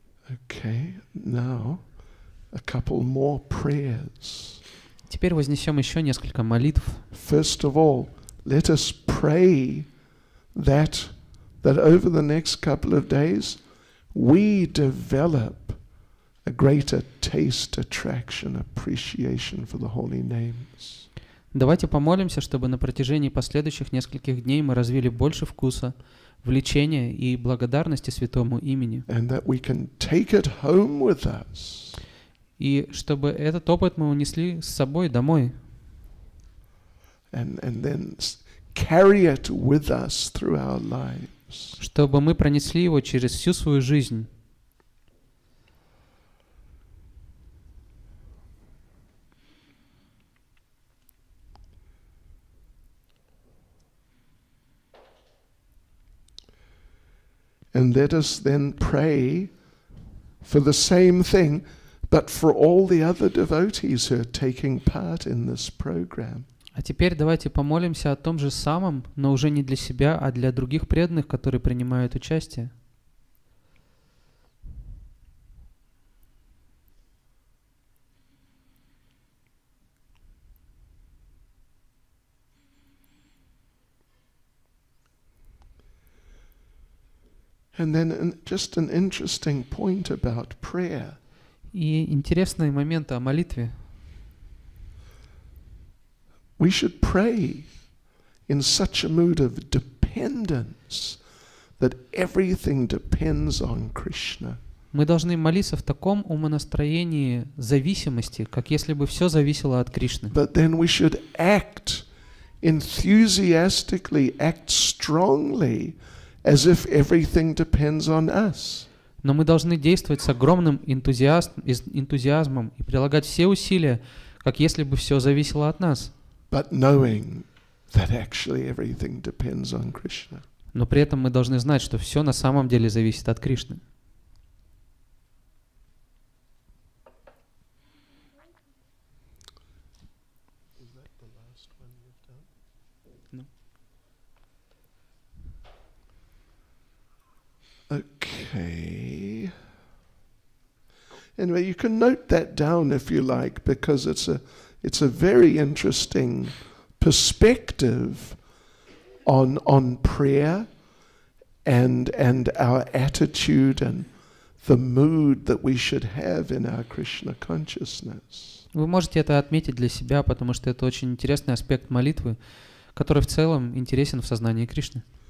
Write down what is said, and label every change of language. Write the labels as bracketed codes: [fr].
[en] Okay, now a couple more prayers. [ru] Теперь вознесем еще несколько молитв. [en] First of all, let us pray that over the next couple of days we develop a greater taste, attraction, appreciation for the holy names. [ru] Давайте помолимся, чтобы на протяжении последующих нескольких дней мы развили больше вкуса, влечения и благодарности Святому Имени. [en] And that we can take it home with us. [ru] И чтобы этот опыт мы унесли с собой домой. [en] And then carry it with us through our lives. [ru] Чтобы мы пронесли его через всю свою жизнь. [en] And let us then pray for the same thing, but for all the other devotees who are taking part in this program. [ru] А теперь давайте помолимся о том же самом, но уже не для себя, а для других преданных, которые принимают участие. [en] And then just an interesting point about prayer. [ru] И интересный момент о молитве. [en] We should pray in such a mood of dependence dependence, that everything depends on Krishna. [ru] Мы должны молиться в таком умонастроении зависимости, как если бы все зависело от Кришны. [en] But then we should act enthusiastically, act strongly, as if everything depends on us. [ru] Но мы должны действовать с огромным энтузиазмом и прилагать все усилия, как если бы все зависело от нас. [en] But knowing that actually everything depends on Krishna. [ru] Но при этом мы должны знать, что все на самом деле зависит от Кришны. [en] Okay. Anyway, you can note that down if you like, because it's a very interesting perspective on prayer and our attitude and the mood that we should have in our Krishna consciousness. [ru] Вы можете это отметить для себя, потому что это очень интересный аспект молитвы, который в целом интересен в сознании Кришны.